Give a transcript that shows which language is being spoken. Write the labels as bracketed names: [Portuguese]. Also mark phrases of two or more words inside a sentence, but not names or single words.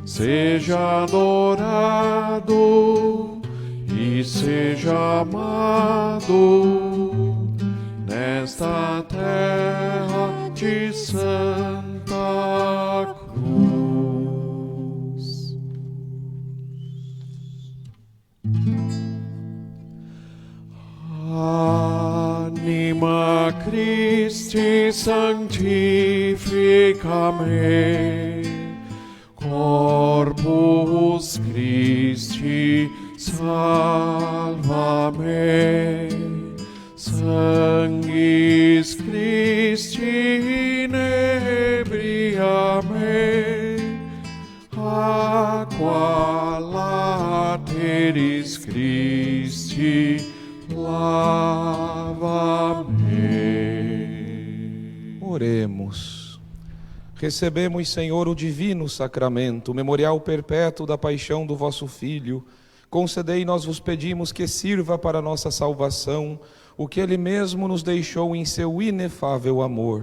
[Portuguese] Seja adorado e seja amado nesta terra de Santa Cruz. [Latin] Anima Christi sanctifica me, Corpus Christi salva me, Sanguis Christi inebria me, aqua lateris Christi lava-me. [Portuguese] Oremos. Recebemos, Senhor, o divino sacramento, o memorial perpétuo da paixão do vosso Filho. Concedei, nós vos pedimos, que sirva para a nossa salvação o que Ele mesmo nos deixou em seu inefável amor.